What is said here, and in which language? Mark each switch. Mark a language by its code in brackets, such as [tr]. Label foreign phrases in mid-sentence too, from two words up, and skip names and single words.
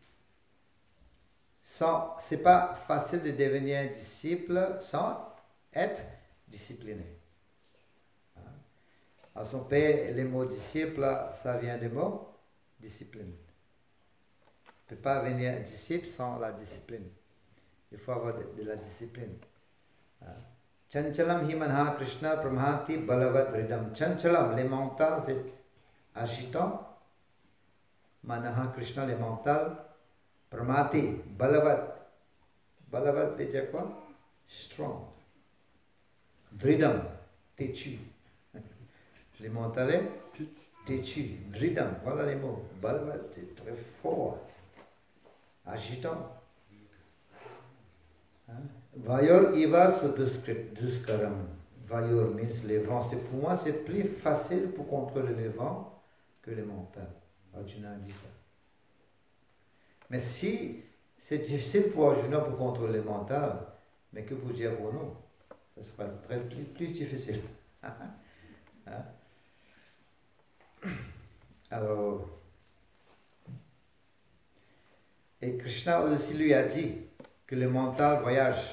[fr] C'est pas facile de devenir disciple sans être discipliné. À son père, le mot disciple, ça vient du mot discipline. On ne peut pas devenir disciple sans la discipline. Il faut avoir de la discipline. [sa] चञ्चलं हि मनः कृष्ण प्रमाथि बलवद्दृढम्. [fr] Chanchalam, les mentales, c'est agitant. [sa] मनः कृष्ण, [fr] les mentales. [sa] प्रमाथि, बलवत्. [fr] Balavat veut dire quoi? Strong. Dridam, têtu. Les mentales, têtu. Dridam, voilà les mots. Balavat, c'est très fort. Agitant. [sa] वायोरिव सुदुष्करम्. [fr] Vayor means les vents. Pour moi, c'est plus facile pour contrôler les vents que les montagnes. Arjuna dit ça. Mais si c'est difficile pour Arjuna pour contrôler les montagnes, mais que pour dire pour nous, ça sera plus difficile. Alors, et Krishna aussi lui a dit que le mental voyage.